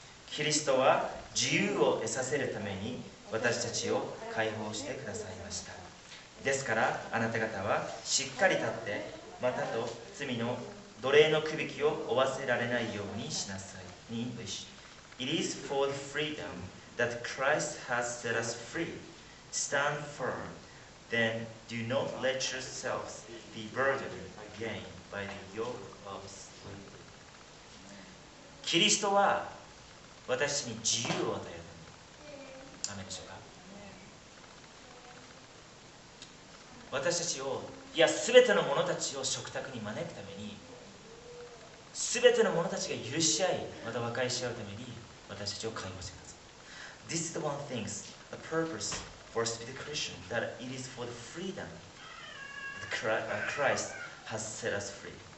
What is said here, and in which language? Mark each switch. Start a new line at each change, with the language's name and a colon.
Japanese: キリストは自由を得させるために私たちを解放してくださいました。ですからあなた方はしっかり立って、またと罪の奴隷のくびきを負わせられないようにしなさい。
English: In English, It is for the freedom that Christ has set us free. Stand firm, then do not let yourselves be burdened again by the yoke of slavery.
Japanese: キリストは私に自由を与えるために。アメンでしょうか。私たちを、いや、すべての者たちを食卓に招くために、すべての者たちが許し合い、また和解し合うために、私たちを解放してください。
English: This is the one thing, the purpose for us to be the Christian, that it is for the freedom that Christ has set us free.